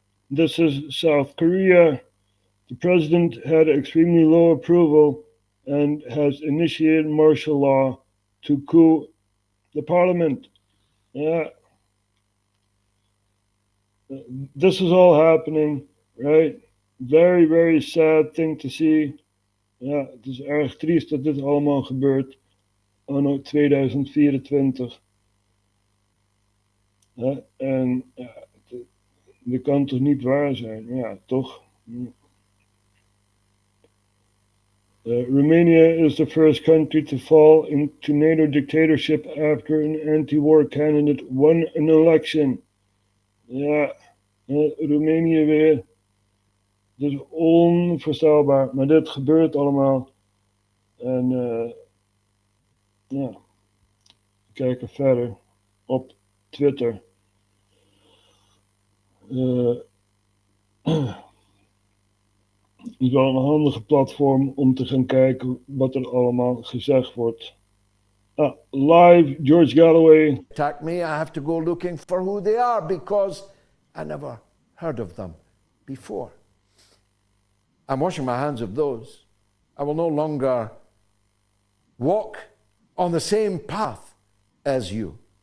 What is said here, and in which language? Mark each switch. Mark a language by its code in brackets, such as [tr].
[en] This is South Korea. The president had extremely low approval and has initiated martial law to coup the parliament. Yeah. This is all happening, right? Very, very sad thing to see. [nl] Ja, het is erg triest dat dit allemaal gebeurt anno 2024. Ja, en ja, dat kan toch niet waar zijn? Ja, toch? [en] Romania is the first country to fall into NATO dictatorship after an anti-war candidate won an election. [nl] Ja, Roemenië weer. Het is onvoorstelbaar, maar dit gebeurt allemaal. En ja, we kijken verder op Twitter. Het is wel een handige platform om te gaan kijken wat er allemaal gezegd wordt. Live, George Galloway. [en] Attack me, I have to go looking for who they are because I never heard of them before. I'm washing my hands of those. I will no longer walk on the same path as you.